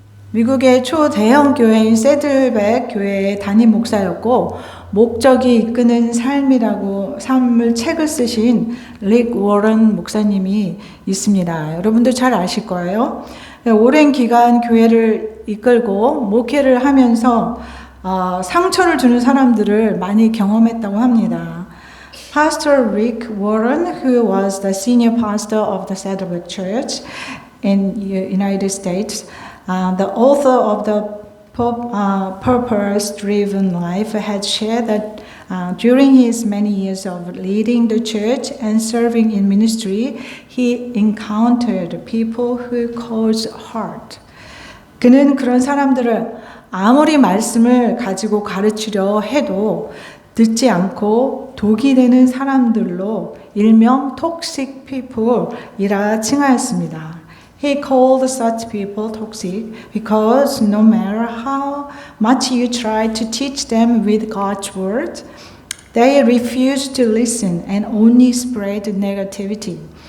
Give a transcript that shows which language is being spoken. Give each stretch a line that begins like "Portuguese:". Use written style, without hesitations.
Korean: 미국의 초대형 교회인 새들백 교회의 담임 목사였고 목적이 이끄는 삶을 책을 쓰신 릭 워런 목사님이 있습니다. 여러분도 잘 아실 거예요. 오랜 기간 교회를 이끌고 목회를 하면서 상처를 주는 사람들을 많이 경험했다고 합니다.
English: Pastor Rick Warren, who was the senior pastor of the Saddleback Church in the United States, the author of the Purpose-Driven Life, had shared that during his many years of leading the church and serving in ministry, he encountered people who caused hurt.
Korean: 그는 그런 사람들을 아무리 말씀을 가지고 가르치려 해도 듣지 않고 독이 되는 사람들로 일명
English: toxic people
Korean: 이라 칭하였습니다.
English: He called such people toxic because no matter how much you try to teach them with God's word, they refuse to listen and only spread negativity.